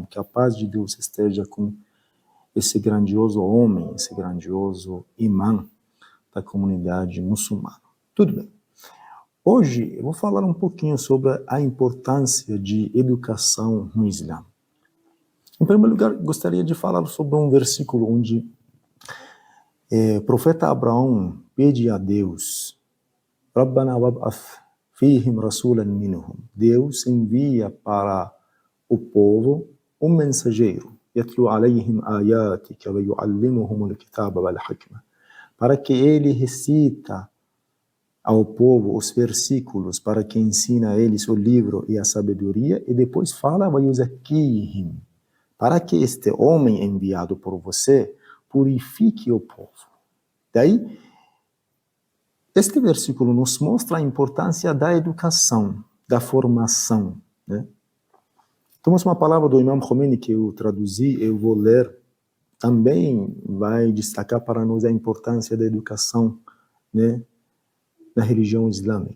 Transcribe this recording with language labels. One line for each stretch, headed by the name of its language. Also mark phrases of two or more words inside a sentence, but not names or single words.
Portuguese: Que a paz de Deus esteja com esse grandioso homem, esse grandioso imã da comunidade muçulmana. Tudo bem. Hoje eu vou falar um pouquinho sobre a importância de educação no Islã. Em primeiro lugar, gostaria de falar sobre um versículo onde o profeta Abraão pede a Deus:
Arabic: ربنا وابعث فيهم رسولا منهم.
Portuguese: Deus envia para o povo um mensageiro,
Arabic: يتلو عليهم آياتك ويعلمهم الكتاب والحكمة,
Portuguese: para que ele recita ao povo os versículos, para que ensina a eles o livro e a sabedoria, e depois fala
Arabic: ويزكيهم,
Portuguese: para que este homem enviado por você purifique o povo. Daí, este versículo nos mostra a importância da educação, da formação, né? Temos uma palavra do Imam Khomeini que eu traduzi, eu vou ler, também vai destacar para nós a importância da educação, né, na religião islâmica.